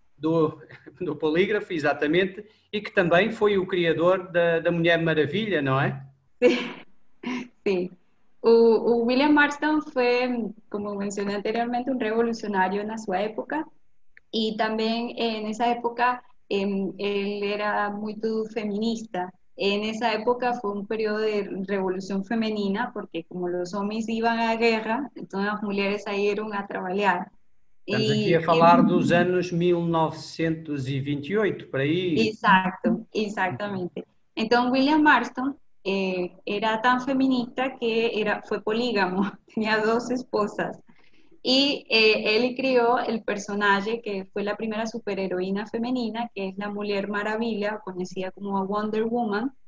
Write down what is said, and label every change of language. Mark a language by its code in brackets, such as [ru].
[pt] Do polígrafo, exatamente, e que também foi o criador da Mulher Maravilha, não é? [es] Sí. O William Marston fue, como mencioné anteriormente, un revolucionario en su época y también en esa época él era muy feminista. En esa época fue un periodo de revolución femenina porque como los hombres iban a guerra, entonces las mujeres salieron a trabajar. [pt] Estamos aqui a falar dos anos 1928, por aí. [es] Exacto, exactamente. Entonces William Marston era tan feminista que fue polígamo, tenía 2 esposas. Y él crió el personaje que fue la primera superheroína femenina, que es la Mujer Maravilla, conocida como Wonder Woman.